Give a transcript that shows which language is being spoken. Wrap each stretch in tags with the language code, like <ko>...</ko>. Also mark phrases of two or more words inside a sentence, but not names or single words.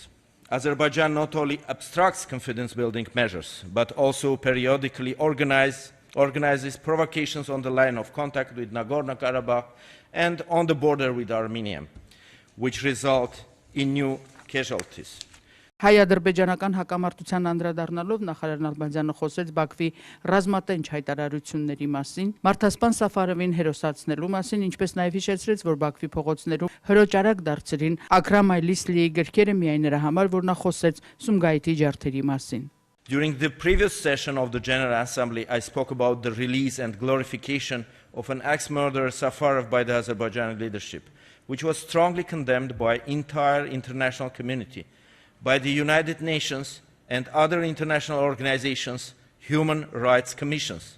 <en>Azerbaijan not only obstructs confidence-building measures, but also periodically organizes provocations on the line of contact with Nagorno-Karabakh and on the border with Armenia, which result in new casualties.</en> <hy>Հայ-ադրբեջանական հակամարտության անդրադառնալով նախարար Նալբանդյանը խոսեց Բաքվի ռազմատենչ հայտարարությունների մասին, մարդասպան Սաֆարովին հերոսացնելու մասին, ինչպես նաև հիշեցրեց, որ Բաքվի փողոցներում հրոճարակ դարձրին Աքրամ Այլիսլիի գրքերը միայն նրա համար, որ նա խոսեց Սումգայիթի ջարդերի մասին.</hy> <en>During the previous session of the General Assembly, I spoke about the release and glorification of an ex-murderer Safarov by the Azerbaijani leadership, which was strongly condemned by the entire international community, by the United Nations and other international organizations, human rights commissions.</en>